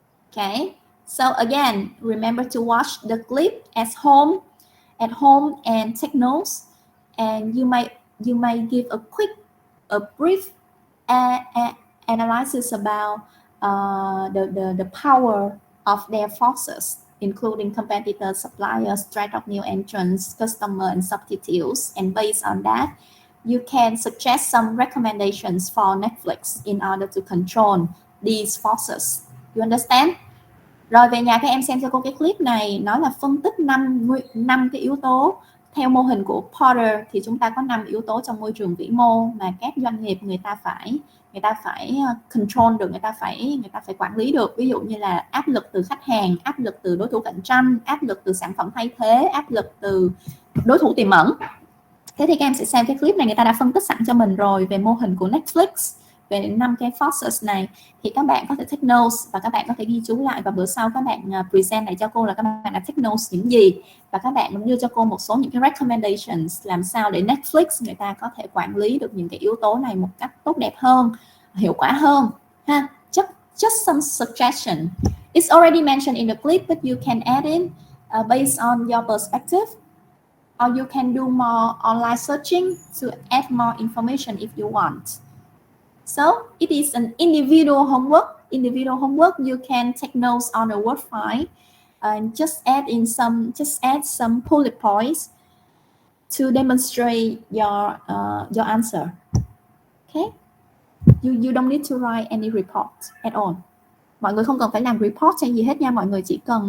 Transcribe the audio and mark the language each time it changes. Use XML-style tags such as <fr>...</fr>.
<en>Okay, so again, remember to watch the clip at home and take notes, and you might give a brief analysis about the power of their forces, including competitors, suppliers, threat of new entrants, customer, and substitutes. And based on that, you can suggest some recommendations for Netflix in order to control these forces. You understand?</en> <vi>Rồi về nhà các em xem cho cô cái clip này, nó là phân tích 5 cái yếu tố. Theo mô hình của Porter thì chúng ta có 5 yếu tố trong môi trường vĩ mô mà các doanh nghiệp người ta phải control được, người ta phải quản lý được. Ví dụ như là áp lực từ khách hàng, áp lực từ đối thủ cạnh tranh, áp lực từ sản phẩm thay thế, áp lực từ đối thủ tiềm ẩn. Thế thì các em sẽ xem cái clip này, người ta đã phân tích sẵn cho mình rồi về mô hình của Netflix, về 5 cái forces này. Thì các bạn có thể take notes và các bạn có thể ghi chú lại, và bữa sau các bạn present lại cho cô là các bạn đã take notes những gì, và các bạn cũng đưa cho cô một số những cái recommendations làm sao để Netflix người ta có thể quản lý được những cái yếu tố này một cách tốt đẹp hơn, hiệu quả hơn ha.</vi> <en>Just some suggestion. It's already mentioned in the clip, but you can add in based on your perspective, or you can do more online searching to add more information if you want. So it is an individual homework. You can take notes on a Word file and just add some bullet points to demonstrate your answer. Okay? You don't need to write any report at all.</en> <vi>Mọi người không cần phải làm report hay gì hết nha. Mọi người chỉ</vi>